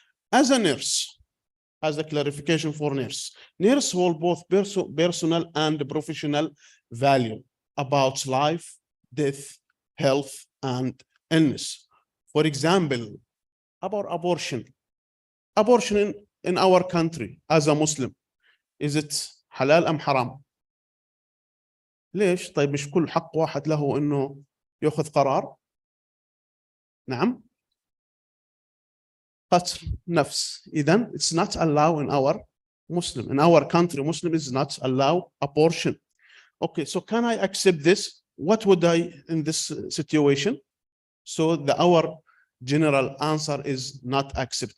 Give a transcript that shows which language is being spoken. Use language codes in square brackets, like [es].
[en] As a nurse, as a clarification for nurse hold both personal and professional value about life, death, health, and illness. For example, about abortion. Abortion in our country as a Muslim, is it halal am haram? [ar] ليش؟ طيب مش كل حق واحد له إنه يأخذ قرار؟ نعم. قتل نفس. [en] إذن it's not allowed in our Muslim. In our country, Muslim is not allowed abortion. Okay, so can I accept this? What would I in this situation? So our general answer is not accept.